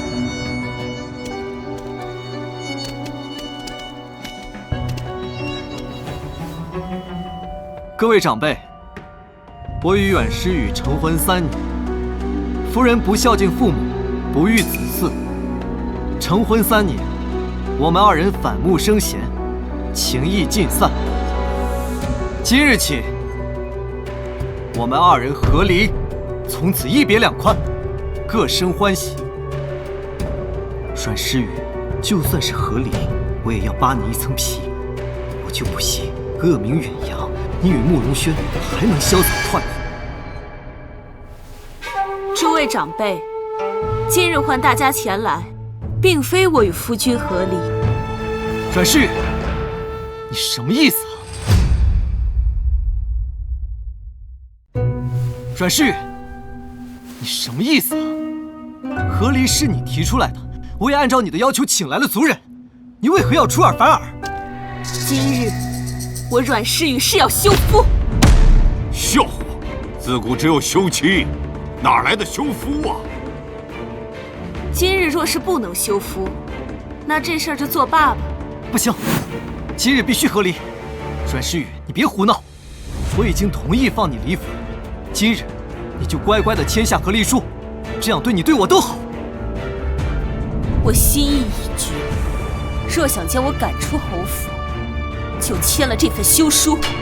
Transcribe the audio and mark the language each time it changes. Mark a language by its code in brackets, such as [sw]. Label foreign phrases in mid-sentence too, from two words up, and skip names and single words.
[zh] 各位长辈，我与阮诗雨成婚3年，夫人不孝敬父母，不育子嗣。成婚3年，我们2人反目生嫌，情谊尽散。今日起，我们2人和離，從此一別兩寬，各生歡喜。阮詩雨，就算是和離，我也要扒你一層皮。我就不信惡名遠揚，你與慕容軒還能瀟灑快活。諸位長輩，今日喚大家前來，並非我與夫君和離。阮詩雨，你什麼意思啊？阮詩雨，你什麼意思啊？和離是你提出來的，我也按照你的要求請來了族人，你為何要出爾反爾？今日我阮詩雨是要休夫。笑話！自古只有休妻，哪來的休夫啊？今日若是不能休夫，那這事兒就作罷吧。不行，今日必須和離。阮詩雨，你別胡鬧，我已經同意放你離府，今日你就乖乖地簽下和離書，這樣對你對我都好。我心意已決，若想將我趕出侯府，就簽了這份休書。